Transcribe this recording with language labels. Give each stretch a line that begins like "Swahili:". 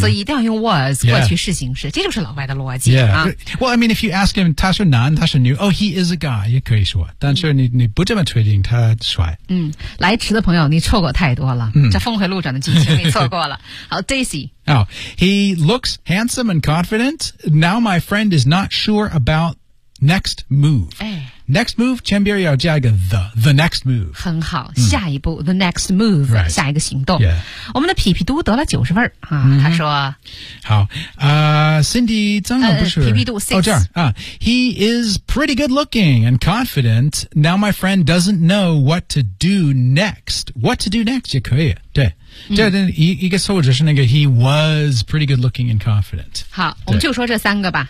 Chinese: 所以一定要用 was, 过去式形式。这就是老外的逻辑。
English: Yeah. Well, I mean, if you ask him,
Chinese: 他是男他是女
English: oh, he is a guy,
Chinese: 也可以说。但是你不这么确定他帅。来迟的朋友你错过太多了。这峰回路转的剧情你错过了。好 ,Daisy。
English: Oh, he looks handsome and confident. Now my friend is not sure about next move.、Next move, 前边要加一个 the next move.
Chinese: 很好、下一步
English: the next move,、 right.
Chinese: 下一个行动。
English: Yeah.
Chinese: 我们的皮皮嘟得了90分、他说。好、Cindy 张总不是。皮皮嘟 6. 哦这儿、
English: He is pretty good looking and confident. Now my friend doesn't know what to do next. What to do next,
Chinese: 也可以。对。
English: 这一个受指是那个 He was pretty good looking and confident 好我们就说这三个吧